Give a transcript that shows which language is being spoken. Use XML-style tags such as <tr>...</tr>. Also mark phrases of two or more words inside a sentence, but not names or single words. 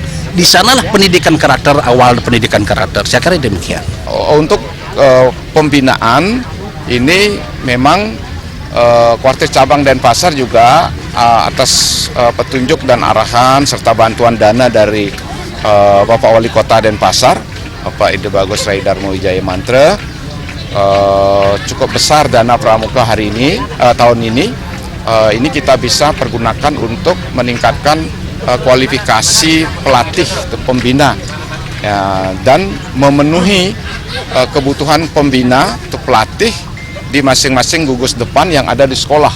<id>Di sanalah pendidikan karakter, awal pendidikan karakter. Saya kira demikian. Untuk pembinaan ini memang Kuartir Cabang Denpasar juga atas petunjuk dan arahan serta bantuan dana dari Bapak Wali Kota Denpasar, Bapak Ide Bagus Rai Darmo Wijaya Mantra, cukup besar dana pramuka hari ini, tahun ini kita bisa pergunakan untuk meningkatkan kualifikasi pelatih pembina, ya, dan memenuhi kebutuhan pembina untuk pelatih di masing-masing gugus depan yang ada di sekolah.</id>